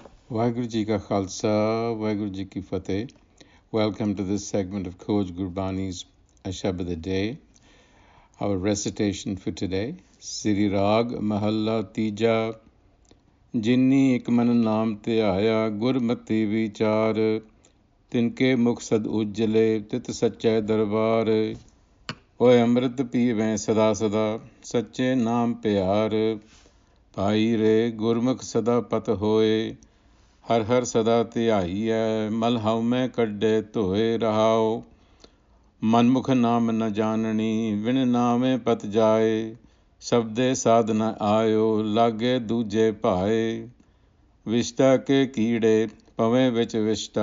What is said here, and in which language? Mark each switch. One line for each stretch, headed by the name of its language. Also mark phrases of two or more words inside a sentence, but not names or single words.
Punjabi: ਵਾਹਿਗੁਰੂ ਜੀ ਕਾ ਖ਼ਾਲਸਾ, ਵਾਹਿਗੁਰੂ ਜੀ ਕੀ ਫ਼ਤਹਿ.
English: Welcome to this segment of Coach Gurbani's a-sabad-a-day. Our recitation for today,
Punjabi: ਸ੍ਰੀ ਰਾਗ ਮਹਲਾ ਤੀਜਾ, ਜਿਨੀ ਨਾਮੁ ਧਿਆਇਆ, ਗੁਰਮਤੀ ਵੀਚਾਰਿ, ਤਿਨ ਕੇ ਮੁਖ ਸਦ ਉਜਲੇ, ਤਿਤੁ ਸਚੈ ਦਰਬਾਰਿ, ਓਇ ਅੰਮ੍ਰਿਤੁ ਪੀਵਹਿ ਸਦਾ ਸਦਾ, ਸਚੈ ਨਾਮਿ ਪਿਆਰਿ, ਭਾਈ ਰੇ ਗੁਰਮੁਖਿ ਸਦਾ ਪਤਿ ਹੋਇ, ਹਰਿ ਹਰਿ ਸਦਾ ਧਿਆਈ ਹੈ ਮਲੁ ਹਉਮੈ ਕਢੈ ਧੋਇ ਰਹਾਉ ਮਨਮੁਖ ਨਾਮੁ ਨ ਜਾਣਨੀ ਵਿਣੁ ਨਾਮੈ ਪਤਿ ਜਾਇ ਸਬਦੈ ਸਾਦੁ ਨ ਆਇਓ ਲਾਗੇ ਦੂਜੈ ਭਾਇ ਵਿਸਟਾ ਕੇ ਕੀੜੇ ਪਵਹਿ ਵਿਚਿ ਵਿਸਟਾ